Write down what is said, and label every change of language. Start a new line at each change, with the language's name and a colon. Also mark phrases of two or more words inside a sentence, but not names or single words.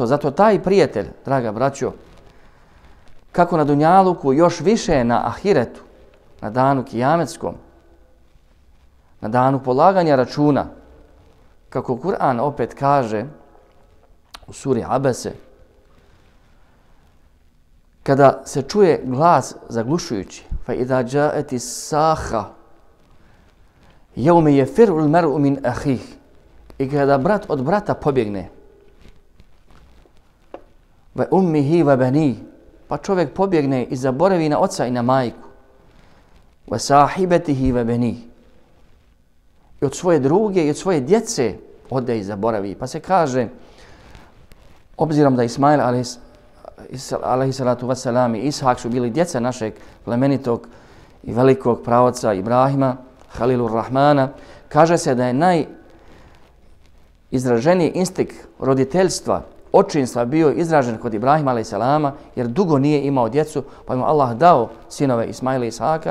Bosnian: Zato taj prijatelj, draga braćo, kako na dunjaluku, još više na ahiretu, na danu kijametskom, na danu polaganja računa, kako Kur'an opet kaže u suri Abese, kada se čuje glas zaglušujući,
Arabic: فإذا جاءت الصاخة يوم يفر المرء من أخيه,
Bosnian: i kada brat od brata pobjegne,
Arabic: وأمه وبني,
Bosnian: pa čovjek pobjegne i zaboravi na oca i na majku,
Arabic: وصاحبته وبني,
Bosnian: i od svoje druge i od svoje djece ode i zaboravi. Pa se kaže, obzirom da Ismail
Arabic: عليه الصلاة والسلام
Bosnian: i Ishak su bili djeca našeg plemenitog i velikog praoca Ibrahima, Halilur Rahmana, kaže se da je najizraženiji instinkt roditeljstva, očinstva bio izražen kod Ibrahima
Arabic: عليه السلام,
Bosnian: jer dugo nije imao djecu, pa mu Allah dao sinove Ismaila i Ishaka.